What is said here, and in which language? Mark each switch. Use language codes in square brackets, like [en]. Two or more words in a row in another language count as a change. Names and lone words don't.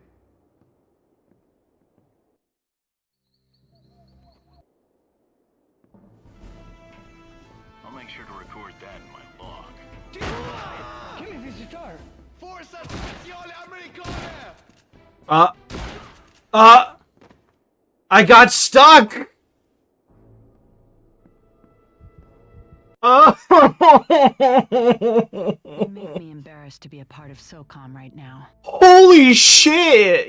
[en] I'll make sure to record that in my log. [sq] Kemi vizitar! Forza Speciale Amerikane! [en] I got stuck! You make me embarrassed to be a part of SOCOM right now. Holy shit!